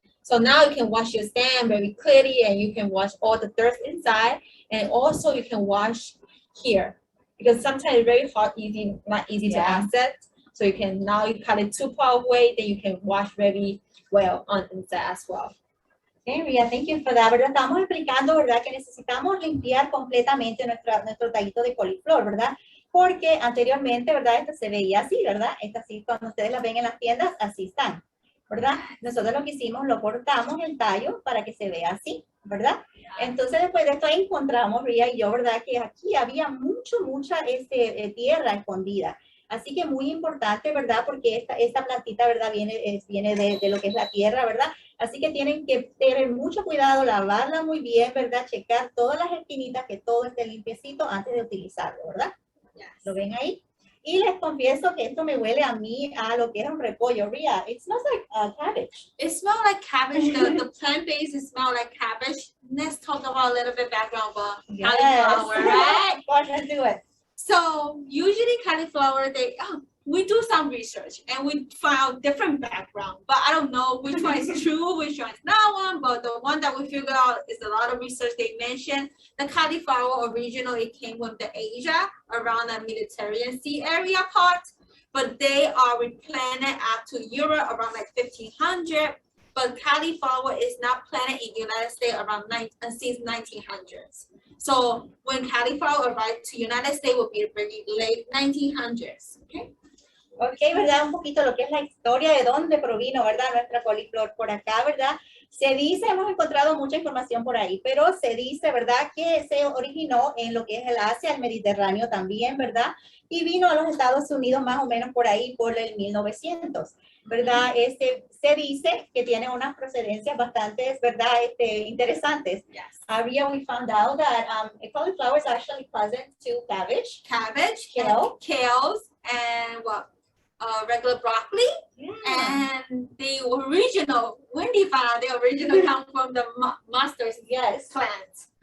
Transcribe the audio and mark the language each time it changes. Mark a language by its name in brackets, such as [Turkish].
[English] So now you can wash your stem very clearly, and you can wash all the dirt inside, and also you can wash here, because sometimes it's very hard, not easy to access. So you can, now you cut it 2 part away, then you can wash very well on inside as well. Okay, Ria, thank you for that. [Spanish] ¿Verdad? Estamos explicando, ¿verdad?, que necesitamos limpiar completamente nuestro tallito de coliflor, ¿verdad? Porque anteriormente, ¿verdad?, esta se veía así, ¿verdad? Esta así, cuando ustedes la ven en las tiendas, así están, ¿verdad? Nosotros lo que hicimos, lo cortamos el tallo para que se vea así, ¿verdad? Entonces, después de esto encontramos, Ria y yo, ¿verdad?, que aquí había mucha tierra escondida. Así que muy importante, ¿verdad? Porque esta plantita, ¿verdad?, viene de lo que es la tierra, ¿verdad? Así que tienen que tener mucho cuidado, lavarla muy bien, ¿verdad? Checar todas las esquinitas, que todo esté limpiecito antes de utilizarlo, ¿verdad? [English] Yes. [Spanish] ¿Lo ven ahí? Y les confieso que esto me huele a mí a lo que es un repollo. [English] Ria, it smells like cabbage. It smells like cabbage. The plant base smells like cabbage. Let's talk about a little bit background about cauliflower, right? Let's do it. So usually cauliflower, we do some research and we found different background, but I don't know which one is true, which one is not one, but the one that we figured out is a lot of research they mentioned. The cauliflower originally came from the Asia, around the Mediterranean Sea area part, but they are replanted up to Europe around like 1500. But cauliflower is not planted in the United States around since 1900s. So when cauliflower arrived to United States will be very late 1900s. Okay. [Spanish] Ok, ¿verdad? Un poquito lo que es la historia de dónde provino, ¿verdad?, nuestra coliflor por acá, ¿verdad? Se dice, hemos encontrado mucha información por ahí, pero se dice, ¿verdad?, que se originó en lo que es el Asia, el Mediterráneo también, ¿verdad? Y vino a los Estados Unidos más o menos por ahí, por el 1900, ¿verdad? Se dice que tiene unas procedencias bastante, ¿verdad?, interesantes. [English] Yes. We found out that cauliflower is actually cousin to cabbage. Kale, kales, and what? Regular broccoli, and the original, when they found out, the original come from the mustard plants.